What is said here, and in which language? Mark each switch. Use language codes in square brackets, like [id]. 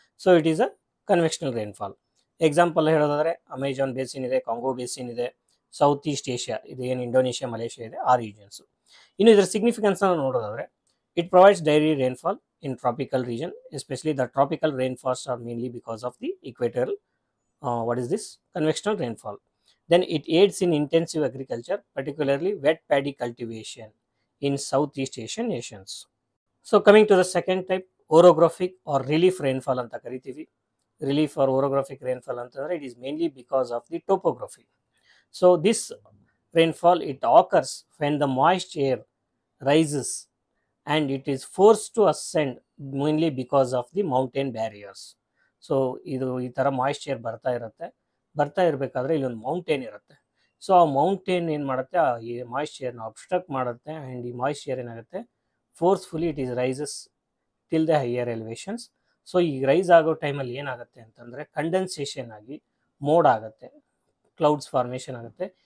[en] So it is a convectional rainfall. [kn] Example ಹೇಳೋದಾದ್ರೆ, Amazon basin ಇದೆ, Congo basin ಇದೆ, south East Asia ಇದು ಏನು ಇಂಡೋನೇಷ್ಯಾ, ಮಲೇಷಿಯಾ ಇದೆ, ಆ ರೀಜನ್ಸ್. ಇನ್ನು ಇದರ ಸಿಗ್ನಿಫಿಕೆನ್ಸ್ ನೋಡೋದಾದ್ರೆ, [en] It provides daily rainfall in tropical region, especially the tropical rainfalls are mainly because of the equatorial what is this convectional rainfall. Then it aids in intensive agriculture, particularly wet paddy cultivation in Southeast Asian nations. So coming to the second type, orographic or relief rainfall [kn] anta karitivi. [en] Relief or orographic rainfall [kn] antandre, [en] it is mainly because of the topography. So this rainfall, it occurs when the moist air rises and it is forced to ascend mainly because of the mountain barriers. [kn] So ಇದು ಈ ಥರ moisture ಬರ್ತಾ ಇರಬೇಕಾದ್ರೆ ಇಲ್ಲೊಂದು mountain ಇರುತ್ತೆ. So ಆ mountain ಏನು ಮಾಡುತ್ತೆ, ಈ ಮಾಯಿಶ್ಚರ್ನ ಅಬ್ಸ್ಟ್ರಕ್ಟ್ ಮಾಡುತ್ತೆ, ಆ್ಯಂಡ್ ಈ ಮಾಯಿಶ್ಚರ್ ಏನಾಗುತ್ತೆ, [en] Forcefully it is rises till the higher elevations. [kn] So ಈ ರೈಸ್ ಆಗೋ ಟೈಮಲ್ಲಿ ಏನಾಗುತ್ತೆ ಅಂತಂದರೆ, ಕಂಡೆನ್ಸೇಷನ್ ಆಗಿ ಮೋಡ್ ಆಗುತ್ತೆ, ಕ್ಲೌಡ್ಸ್ ಫಾರ್ಮೇಷನ್ ಆಗುತ್ತೆ.